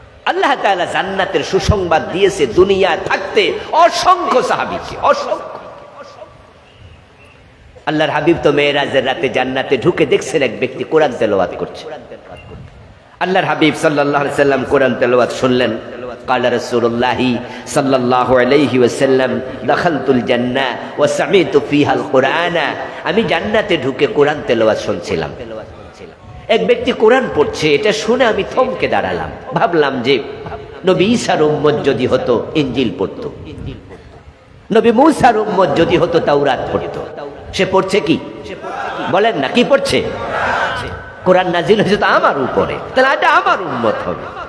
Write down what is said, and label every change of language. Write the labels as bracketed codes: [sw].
[bn] আল্লাহ তাআলা জান্নাতের সুসংবাদ দিয়েছে দুনিয়া থাকতে অসংখ্য সাহাবীকে, অসংখ্য। আল্লাহর হাবিব তো মেরাজের রাতে জান্নাতে ঢুকে দেখছেন এক ব্যক্তি কোরআন তেলাওয়াত করছে। আল্লাহর হাবিব সাল্লাল্লাহু আলাইহি সাল্লাম কোরআন তেলাওয়াত শুনলেন। [ar] قال رسول الله صلى الله عليه وسلم دخلت الجنة وسمعت فيها القرآن। [bn] আমি জান্নাতে ঢুকে কোরআন তেলাওয়াত শুনছিলাম। এক ব্যক্তি কোরআন পড়ছে, এটা শুনে আমি থমকে দাঁড়ালাম। ভাবলাম যে নবী ঈসার উম্মত যদি হতো ইনজিল পড়তো, নবী মূসার উম্মত যদি হতো তাওরাত পড়তো। সে পড়ছে কি বলেন না, কি পড়ছে? কোরআন নাজিল হয়েছে তো আমার উপরে, তাহলে এটা আমার উম্মত হবে।